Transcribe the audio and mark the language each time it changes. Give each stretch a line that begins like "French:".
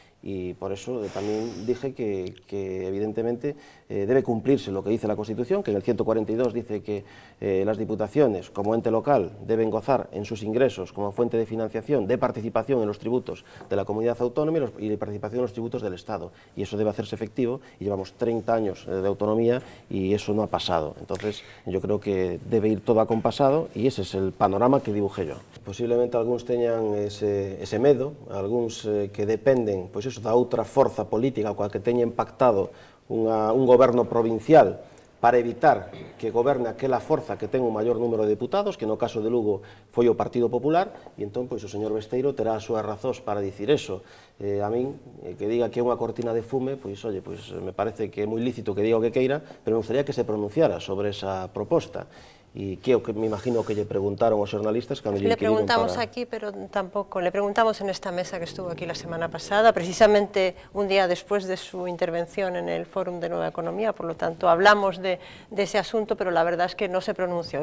Spanish: Y por eso también dije que evidentemente debe cumplirse lo que dice la Constitución, que en el 142 dice que las diputaciones como ente local deben gozar en sus ingresos como fuente de financiación, de participación en los tributos de la comunidad autónoma y de participación en los tributos del Estado. Y eso debe hacerse efectivo, y llevamos 30 años de autonomía y eso no ha pasado. Entonces yo creo que debe ir todo acompasado y ese es el panorama que dibujé yo.
Galician: Posiblemente algunos teñan ese medo, algunos que dependen, pois iso, da outra forza política coa que teñen pactado un goberno provincial para evitar que goberne aquela forza que ten un maior número de diputados, que no caso de Lugo foi o Partido Popular, e entón pois o señor Besteiro terá as súas razóns para dicir eso. A min, que diga que é unha cortina de fume, pois, oye, pois me parece que é moi lícito que diga o que queira, pero me gustaría que se pronunciara sobre esa proposta.
Spanish: Y que me imagino que le preguntaron los jornalistas cuando le preguntamos aquí, pero tampoco, le preguntamos en esta mesa que estuvo aquí la semana pasada, precisamente un día después de su intervención en el Fórum de Nueva Economía, por lo tanto hablamos de ese asunto, pero la verdad es que no se pronunció.